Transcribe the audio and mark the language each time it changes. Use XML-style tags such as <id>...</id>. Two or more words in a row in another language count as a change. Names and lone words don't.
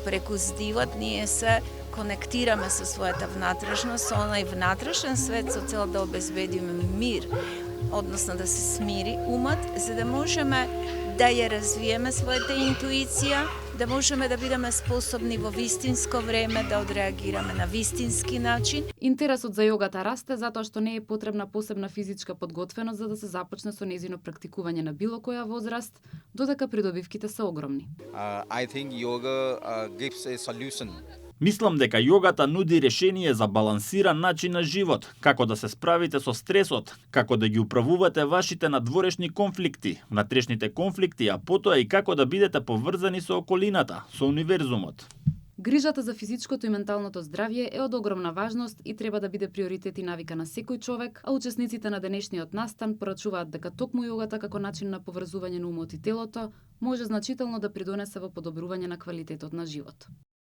<mk>Преку здивот ние се конектираме со својата внатрешност, со онај внатрешен свет со цел да обезбедиме мир, односно да се смири умот, за да можеме да ја развиеме својата интуиција, да можеме да бидеме способни во вистинско време да одреагираме на вистински начин. Интересот за јогата расте затоа што не е потребна посебна физичка подготвеност за да се започне со нејзино практикување на било која возраст, додека придобивките се огромни.</mk> <en>I think yoga gives a solution.</en> <mk>Мислам дека јогата нуди решение за балансиран начин на живот, како да се справите со стресот, како да ги управувате вашите надворешни конфликти, внатрешните конфликти, а потоа и како да бидете поврзани со околината, со универзумот. Грижата за физичкото и менталното здравје е од огромна важност и треба да биде приоритет и навика на секој човек, а учесниците на денешниот настан порачуваат дека токму јогата како начин на поврзување на умот и телото може значително да придонесе во подобрување на квалитетот на живот.</mk>